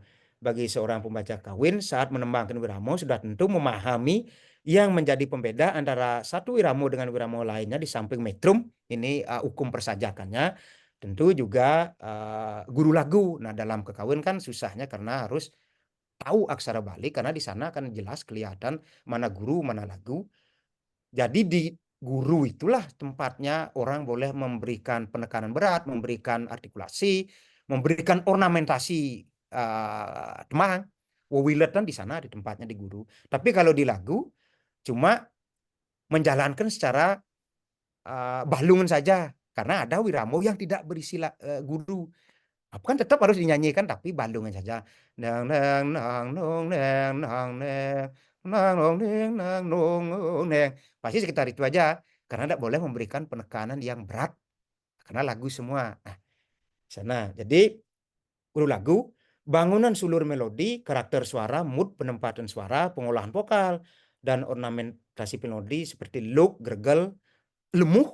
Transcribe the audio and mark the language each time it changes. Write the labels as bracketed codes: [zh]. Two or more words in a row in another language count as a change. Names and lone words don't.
[id] Bagi seorang pembaca kawin saat menembangkan wiramo sudah tentu memahami yang menjadi pembeda antara satu wiramo dengan wiramo lainnya di samping metrum, ini hukum persajakannya, tentu juga guru lagu. Nah, dalam kekawin kan susahnya karena harus tahu aksara Bali, karena di sana kan jelas kelihatan mana guru, mana lagu. Jadi di guru itulah tempatnya orang boleh memberikan penekanan berat, memberikan artikulasi, memberikan ornamentasi temang. Wewiletan di sana di tempatnya di guru. Tapi kalau di lagu cuma menjalankan secara balungan saja, karena ada wiramo yang tidak berisi guru. Kan tetap harus dinyanyikan tapi balungan saja. Nang nang nang nong neng nang neng nang nong neng nang nong neng. Pasti sekitar itu aja, karena tidak boleh memberikan penekanan yang berat karena lagu semua. Nah, sana. Jadi guru lagu, bangunan sulur melodi, karakter suara, mood, penempatan suara, pengolahan vokal, dan ornamentasi melodi seperti look, gergel, lemuh.